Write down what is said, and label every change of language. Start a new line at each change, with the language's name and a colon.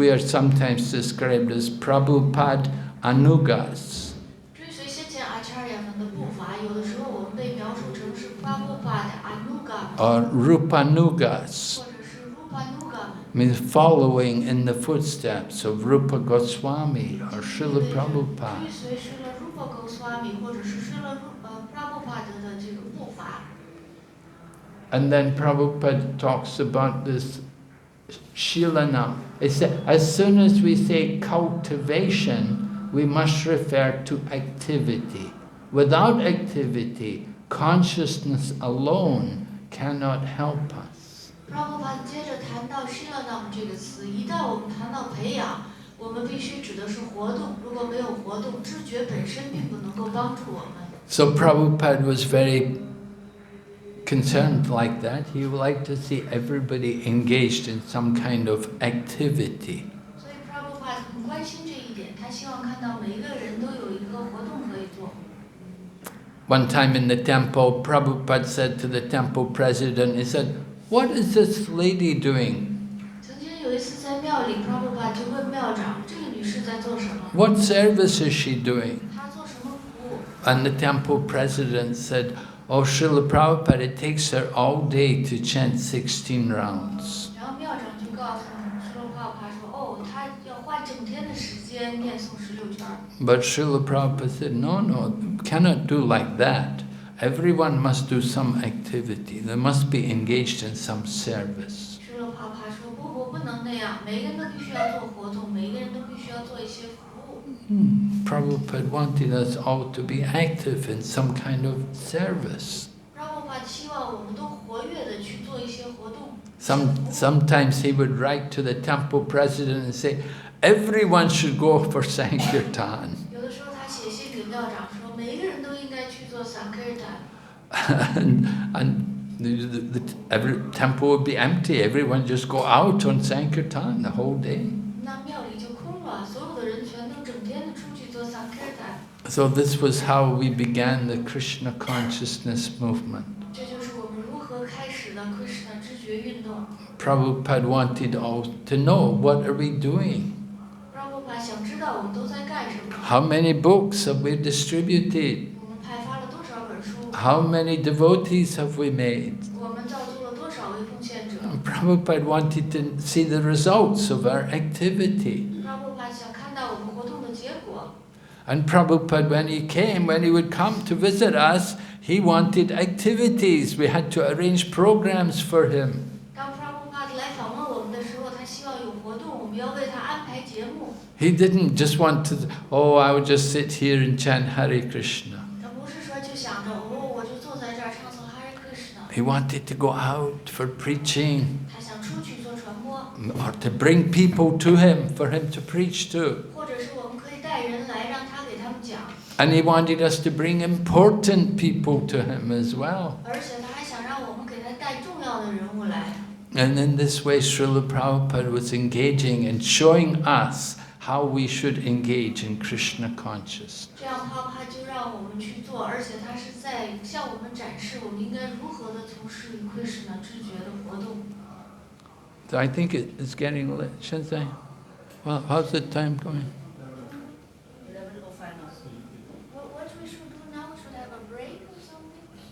English: We are sometimes described as Prabhupada anugas.
Chinese: 追随先前 acharya 们的步伐，有的时候我们被描述成是 Prabhupada anuga，
English: or Rupanugas.
Chinese: 或者是 Rupanuga 们。
English: Means following in the footsteps of Rupa Goswami or Srila Prabhupada.
Chinese: 追随施勒रूपा गोस्वामी或者是施勒Prabhupada 的这个步伐。
English: And then Prabhupada talks about this Shilanam. He said, as soon as we say cultivation, we must refer to activity. Without activity, consciousness alone cannot help us.
Chinese: 帕布帕接着谈到 Shilanam 这个词，一旦我们谈到培养，我们必须指的是活动。如果没有活动，知觉本身并不能够帮助我们。
English: So Prabhupada was very concerned like that. He would like to see everybody engaged in some kind of activity.
Chinese: 所以帕布帕很关心这一点，他希望看到每一个人都有一个活动可以做。
English: One time in the temple, Prabhupada said to the temple president, he said, what is this lady doing?
Chinese: 曾经有一次在庙里，帕布帕就问庙长：“这个女士在做什么？
English: What service is she doing?
Chinese: 她做什么服务？”
English: And the temple president said, oh, Srila Prabhupada, it takes her all day to chant 16 rounds.
Chinese: 然后庙长就告诉施勒帕布帕说：“哦，她要花整天的时间念诵16圈。”
English: But Srila Prabhupada said, no, cannot do like that. Everyone must do some activity. They must be engaged in some service.
Chinese: 施勒帕布帕说：“不能那样，每个人都必须要做活动，每个人都必须要做一些服务。”
English: Prabhupada wanted us all to be active in some kind of service.
Chinese: 帕布帕希望我们都活跃的去做一些活动。
English: Sometimes he would write to the temple president and say, everyone should go for Sankirtan.
Chinese: 有的时候他写信给庙长说，每一个人都应该去做 Sankirtan。
English: and every temple would be empty. Everyone just go out on Sankirtan the whole day.
Chinese: 那庙里就空了，所有的人全都整天的出去做 Sankirtan。
English: So this was how we began the Krishna consciousness movement.
Chinese: 这就是我们如何开始的 Krishna 知觉运动。
English: Prabhupada wanted all to know, what are we doing?
Chinese: 帕布帕想知道我们都在干什么。
English: How many books have we distributed?
Chinese: 我们派发了多少本书？
English: How many devotees have we made?
Chinese: 我们造就了多少位奉献者？
English: Prabhupada wanted to see the results of our activity.
Chinese: 帕布帕想看到我们活动的结果。
English: And Prabhupada, when he would come to visit us, he wanted activities. We had to arrange programs for him.
Chinese: 当 Prabhupada 来访问我们的时候，他希望有活动，我们要为他安排节目。
English: He didn't just want to, oh, I would just sit here and chant Hare Krishna.
Chinese: 他不是说就想着，哦，我就坐在这儿唱诵 Hare Krishna。
English: He wanted to go out for preaching,
Chinese: 他想出去做传播，
English: or to bring people to him, for him to preach to.
Chinese: 或者是我们可以带人来，让他给他们讲。
English: And he wanted us to bring important people to him as well.
Chinese: 而且他还想让我们给他带重要的人物来。
English: And in this way, Srila Prabhupada was engaging and showing us how we should engage in Krishna consciousness.
Chinese: 这样他就让我们去做，而且他是在向我们展示我们应该如何的从事与 Krishna 知觉的活动。
English: So I think it's getting late, shouldn't I? Well, how's the time going? 11:05 now. What we should do now? We should have a break or something?